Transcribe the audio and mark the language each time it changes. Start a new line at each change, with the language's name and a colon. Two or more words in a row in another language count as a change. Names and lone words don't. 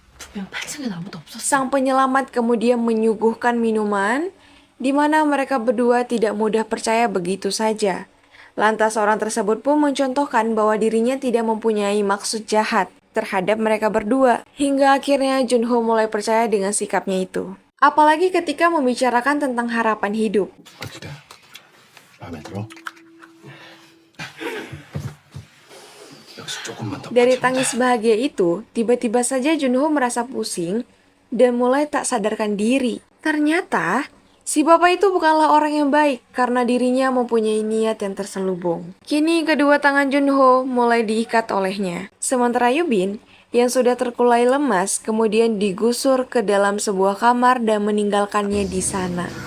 Korean: 분명 8층엔 아무도 없었어.
Indonesian: Sang penyelamat kemudian menyuguhkan minuman, di mana mereka berdua tidak mudah percaya begitu saja. Lantas orang tersebut pun mencontohkan bahwa dirinya tidak mempunyai maksud jahat terhadap mereka berdua, hingga akhirnya Junho mulai percaya dengan sikapnya itu. Apalagi ketika membicarakan tentang harapan hidup.
Korean: 어떻게? 마음에 들어? 역시 조금만 더
Indonesian: Dari
Korean: 버티면 돼.
Indonesian: tangis bahagia itu, tiba-tiba saja Junho merasa pusing dan mulai tak sadarkan diri. Ternyata, si bapak itu bukanlah orang yang baik karena dirinya mempunyai niat yang terselubung. Kini kedua tangan Junho mulai diikat olehnya. Sementara Yubin, yang sudah terkulai lemas, kemudian digusur ke dalam sebuah kamar dan meninggalkannya di sana.